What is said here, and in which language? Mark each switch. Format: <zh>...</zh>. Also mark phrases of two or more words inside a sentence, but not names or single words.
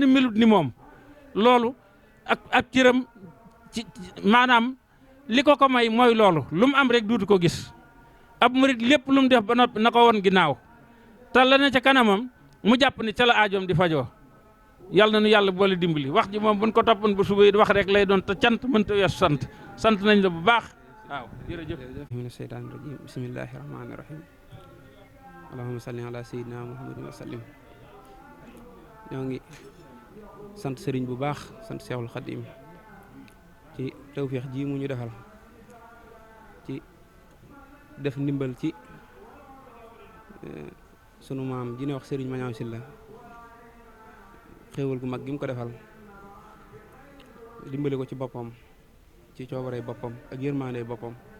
<wo>melut ni moom loolu ak cëram ci maanaam li ko may mooy loolu lu mu am rek duutu ko gis ab murit lépp lu mu def ba noppi na ko won ginnaaw te la ne ca kanamam mu jàpp ni ca la aajoom di fajoo yàlla na nu yàlla boole dimbali wax ji moom buñ ko toppoon ba suba it wax rek lay doon te cant mënta weesu sant nañ la bu baax waaw jërëjëf</wo> <ar>من الشيطان الرجيم بسم الله الرحمن الرحيم اللهم صل على سيدنا محمد وسلم</ar> <wo>ñoo ngi sant sëriñ bu baax sant Seexul Xadim tawféex ji mu ñu defal ci def ndimbal ci sunu maam ji ne wax Serigne Mañaaw Sylla xéewal gu mag gi mu ko defal dimbali ko ci boppam ci coobaree boppam ak yërmaandee boppam</wo>